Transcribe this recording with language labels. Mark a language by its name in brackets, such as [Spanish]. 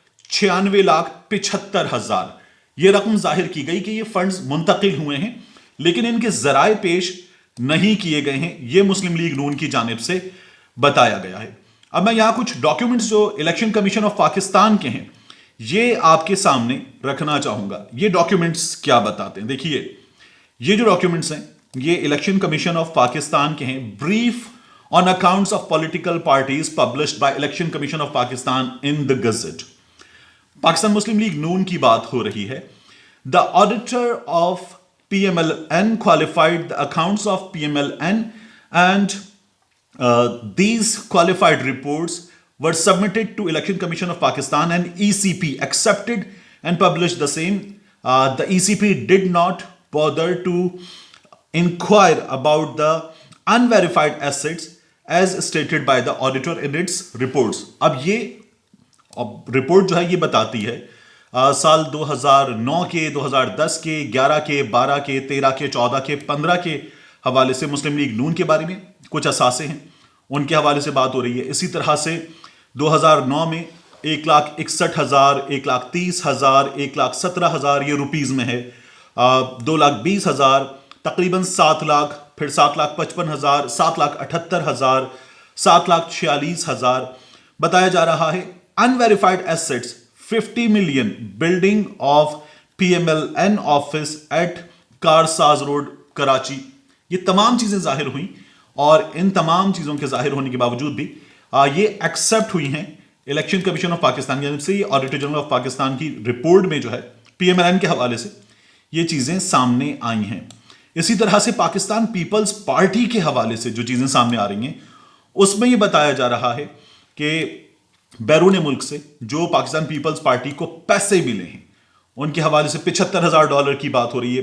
[Urdu] 96 لاکھ 75 ہزار۔ یہ رقم ظاہر کی گئی کہ یہ فنڈز منتقل ہوئے ہیں، لیکن ان کے ذرائع پیش نہیں کیے گئے ہیں، یہ مسلم لیگ نون کی جانب سے بتایا گیا ہے۔ اب میں یہاں کچھ ڈاکیومنٹس جو الیکشن کمیشن آف پاکستان کے ہیں یہ آپ کے سامنے رکھنا چاہوں گا۔ یہ ڈاکیومنٹس کیا بتاتے ہیں، دیکھیے یہ جو ڈاکیومنٹس ہیں یہ الیکشن کمیشن آف پاکستان کے ہیں. [English] Brief on accounts of political parties published by election commission of Pakistan in the gazette. [Urdu] Pakistan Muslim league نون کی بات ہو رہی ہے. [English] The auditor of PMLN qualified the accounts of PMLN and these qualified reports were submitted to Election Commission of Pakistan and ECP accepted and published the same. The ECP did not bother to inquire about the unverified assets as stated by the auditor in its reports. [Urdu] اب یہ report جو ہے یہ بتاتی ہے سال 2009 کے 2010 کے 11 کے 12 کے 13 کے 14 کے 15 کے حوالے سے مسلم لیگ نون کے بارے میں کچھ اثاثے ہیں ان کے حوالے سے بات ہو رہی ہے. اسی طرح سے 2009 میں 1,61,000 1,30,000 1,17,000 یہ روپیز میں ہے. 2,20,000 تقریباً 7 لاکھ پھر 7,55,000 7,78,000 7,46,000 بتایا جا رہا ہے. [English] Unverified assets 50 million building of PMLN office at Karsaz road Karachi. [Urdu] یہ تمام چیزیں ظاہر ہوئیں اور ان تمام چیزوں کے ظاہر ہونے کے باوجود بھی یہ ایکسیپٹ ہوئی ہیں الیکشن کمیشن آف پاکستان کی جانب سے. یہ آڈیٹر جنرل آف پاکستان کی رپورٹ میں جو ہے PMLN کے حوالے سے یہ چیزیں سامنے آئی ہیں. اسی طرح سے پاکستان پیپلز پارٹی کے حوالے سے جو چیزیں سامنے آ رہی ہیں اس میں یہ بتایا جا رہا ہے کہ بیرون ملک سے جو پاکستان پیپلز پارٹی کو پیسے ملے ہیں ان کے حوالے سے $75,000 کی بات ہو رہی ہے.